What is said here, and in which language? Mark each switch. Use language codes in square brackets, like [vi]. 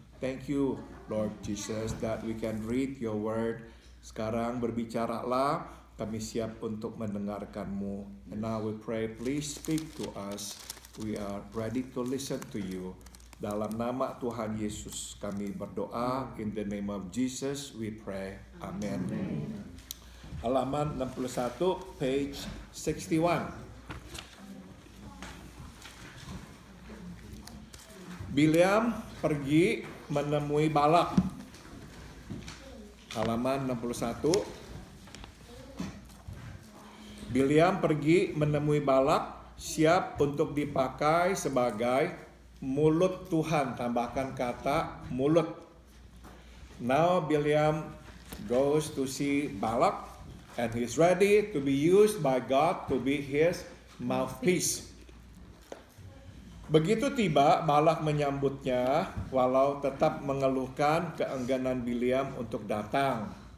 [en] Thank you Lord Jesus that we can read your word. [id] Sekarang berbicaralah, kami siap untuk mendengarkan-Mu. [en] And now we pray, please speak to us. We are ready to listen to you. [id] Dalam nama Tuhan Yesus kami berdoa. [en] In the name of Jesus we pray. [id] Amen. Halaman 61, [en] page 61. [id] Bileam pergi menemui Balak. Halaman 61. Bileam pergi menemui Balak, siap untuk dipakai sebagai mulut Tuhan, tambahkan kata mulut. [en] Now Bileam goes to see Balak and he's ready to be used by God to be his mouthpiece. [id] Begitu tiba, Balak menyambutnya walau tetap mengeluhkan keengganan Bileam untuk datang.